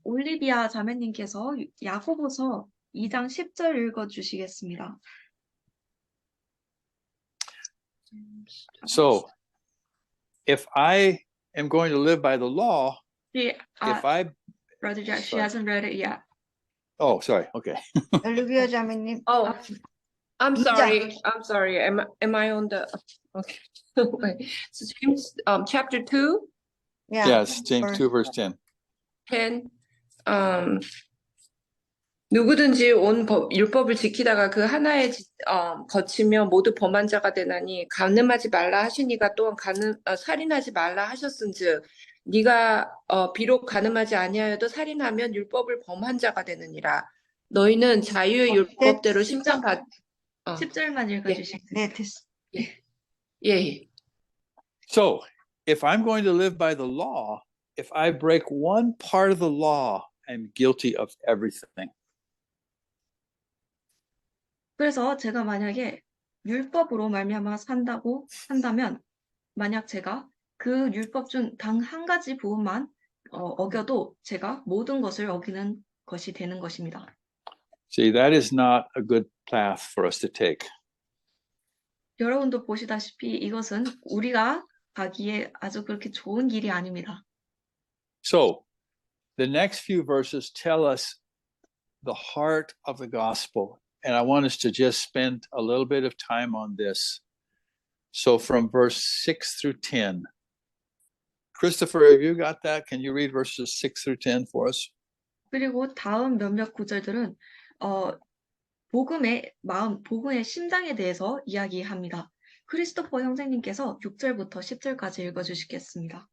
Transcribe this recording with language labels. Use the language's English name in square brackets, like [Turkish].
[Korean] 올리비아 자매님께서 야고보서 2장 10절 읽어주시겠습니다. [English] So, if I am going to live by the law, if I, Brother Jack, she Sorry. hasn't read it yet. oh, sorry, okay. [Korean] 엘리비아 자매님. [English] Oh, I'm [Korean] 이장. [English] sorry. I'm sorry. Am I on the okay. Wait. So James chapter 2, Yeah. Yes, James 2, verse 10. 10. [Korean] 누구든지 온 율법을 지키다가 그 하나에 거치며 모두 범한 자가 되나니 간음하지 말라 하시니가 또한 살인하지 말라 하셨은즉 네가 비록 간음하지 아니하여도 살인하면 율법을 범한 자가 되느니라. 너희는 자유의 율법대로 심판받 10절만 읽어주시겠습니다. 네, 됐어. 예. [English] So, if I'm going to live by the law, if I break one part of the law, I'm guilty of everything. [Korean] 그래서 제가 만약에 율법으로 말미암아 산다면 만약 제가 그 율법 중 단 한 가지 부분만 어겨도 제가 모든 것을 어기는 것이 되는 것입니다. [English] See, that is not a good path for us to take. [Korean] 여러분도 보시다시피 이것은 우리가 가기에 아주 그렇게 좋은 길이 아닙니다. [English] So, the next few verses tell us the heart of the gospel. And I want us to just spend a little bit of time on this. So, from verse 6 through 10. Christopher, have you got that? Can you read verses 6 through 10 for us? [Korean] 그리고 다음 몇몇 구절들은 복음의 마음, 복음의 심장에 대해서 이야기합니다. 크리스토퍼 형제님께서 6절부터 10절까지 읽어주시겠습니다.